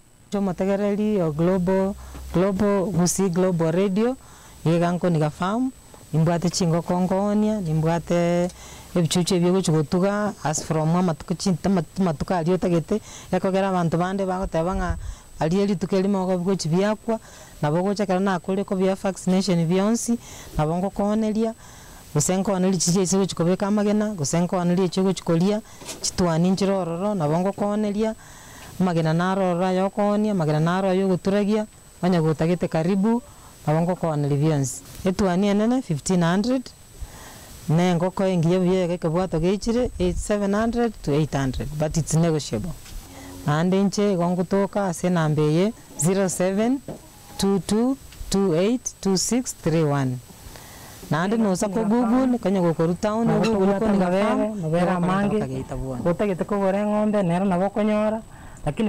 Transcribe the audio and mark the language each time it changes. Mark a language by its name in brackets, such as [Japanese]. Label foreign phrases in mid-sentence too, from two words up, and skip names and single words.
[Gusii] Choma tagareli o global gusi global radio yeganko nigafamu nimbwate chingo kongonia nimbwate ebichuche byo kutuga [English] as from [Gusii] matuko chinta matuka aliyo tagete yakogera abantu bande bagoteba nga aliye tukelimo go chibyakwa nabo gocha na akole ko bya vaccination byonsi nabo ngo konelia gusenko anali chiche ise chikobeka amagena gusenko anali chigo chikolia chitwani njirororo nabo ngo konelia magena narora yokonia magena naro yo guturagia banya gutagete karibu nabo ngo konelia byonsi etwani enene 1500 nengo ko ingiye bye kebwato gechire [English] 700 to 800 but it's negotiable and [Gusii] inche gongo toka ase nambeye 0722282631 nande nosa ko Google kanya go koru town Google ko ngabere mabera mangi utagete ko gore ngombe nero nabo konyora lakini